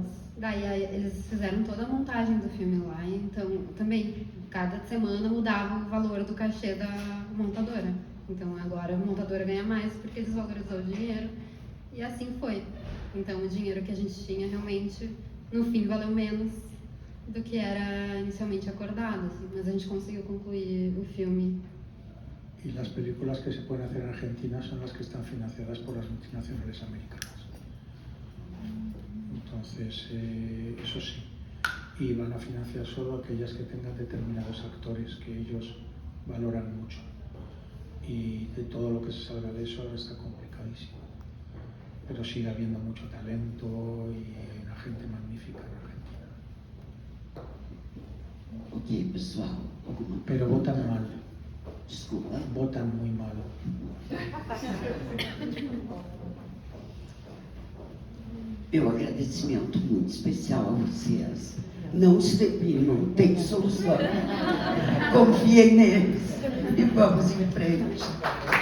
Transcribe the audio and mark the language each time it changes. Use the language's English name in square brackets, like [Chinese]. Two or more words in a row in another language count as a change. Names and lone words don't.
[Portuguese] Daí eles fizeram toda a montagem do filme lá, então também cada semana mudava o valor do cachê da montadora. Então agora a montadora ganha mais porque desvalorizou o dinheiro e assim foi. Então o dinheiro que a gente tinha realmente no fim valeu menos do que era inicialmente acordado, assim, mas a gente conseguiu concluir o filme. [Spanish] Y las películas que se pueden hacer en Argentina son las que están financiadas por las multinacionales americanas. Entonces, eso sí. Y van a financiar solo aquellas que tengan determinados actores que ellos valoran mucho. Y de todo lo que se salga de eso ahora está complicadísimo. Pero sigue habiendo mucho talento y una gente magnífica en Argentina. [Portuguese] Ok, pessoal. Alguma [Spanish] Pero [Portuguese] pergunta? [Spanish] votan mal. [Portuguese] Desculpa. [Spanish] Votan muy mal. [Portuguese] Meu agradecimento muito especial a vocês. Não se deprimam, tem solução. Confiem neles e vamos em frente.